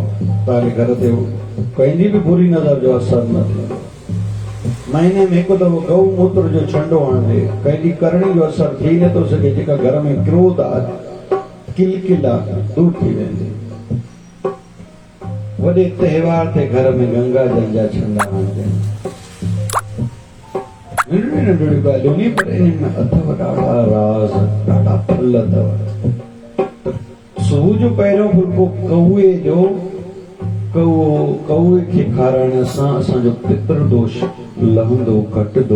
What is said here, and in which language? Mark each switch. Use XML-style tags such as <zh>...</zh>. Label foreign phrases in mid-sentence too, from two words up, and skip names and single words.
<sd>तव्हांजे घर ते कंहिंजी बि बुरी नज़र जो असर न थींदो। महीने में हिकु दफ़ो गऊ मूत्र जो छंडो हणंदे, कंहिंजी करणी जो असर थी नथो सघे। जेका घर में क्रोध आहे, किलकिल आहे, दूर थी वेंदी। वॾे त्योहार ते घर में गंगा जल जा छंडा हणजनि। नंढियूं नंढियूं ॻाल्हियूं नी, पर इन्हनि में अथव ॾाढा राज़, ॾाढा फल अथव। सुबुह जो पहिरियों फुल्को कौए जो, कौए खे खाराइण सां असांजो पितृदोष लहंदो, घटंदो।</sd>